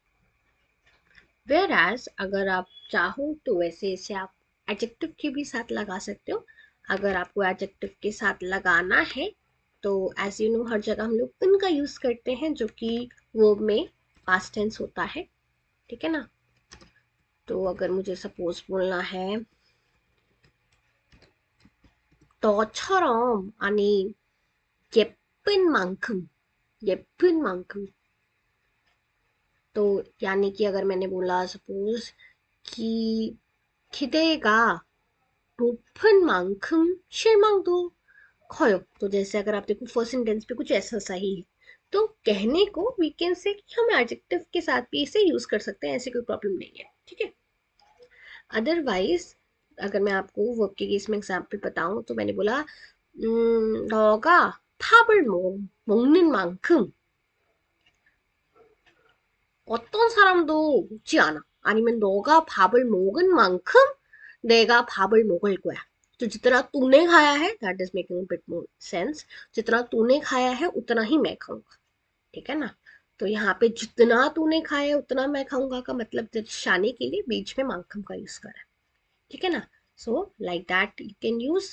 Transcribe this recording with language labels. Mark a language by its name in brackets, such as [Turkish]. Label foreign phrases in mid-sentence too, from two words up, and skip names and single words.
[English] where as [Hindi] अगर आप चाहो तो वैसे इसे आप एडजेक्टिव के भी साथ लगा सकते हो। अगर आपको एडजेक्टिव के साथ लगाना है तो [English] as you know [Hindi] हर जगह हम लोग इनका यूज करते हैं, जो कि वर्ब में [English] past tense [Hindi] होता है। ठीक है ना। तो अगर मुझे सपोज बोलना है [Korean] 너처럼, 아니 예쁜 만큼, 예쁜 만큼, [Hindi] तो यानी कि अगर मैंने बोला सपोज कि [Korean] 기대가 높은 만큼 실망도 커요, [Hindi] तो जैसे अगर आप देखो [English] first sentence [Hindi] पे कुछ ऐसा सा ही है, तो कहने को [English] we can say [Hindi] कि हम एडजेक्टिव के साथ भी इसे यूज कर सकते हैं, ऐसे कोई प्रॉब्लम नहीं है। ठीक है। अदरवाइज अगर मैं आपको वर्ब के केस में एग्जांपल बताऊं तो मैंने बोला [Korean] 너가 팝을 먹는 만큼 어떤 사람도 먹지 않아. 아니면 너가 밥을 먹은 만큼 내가 밥을 먹을 거야. [Hindi] तो जितना तूने खाया है, [English] that is making bit more sense, [Hindi] जितना तूने खाया है उतना ही मैं खाऊंगा। ठीक है ना। तो यहाँ पे जितना तूने खाया है उतना मैं खाऊंगा का मतलब दर्शाने के लिए बीच में मांगखम का यूज करा है। ठीक है ना। [English] so like that you can use.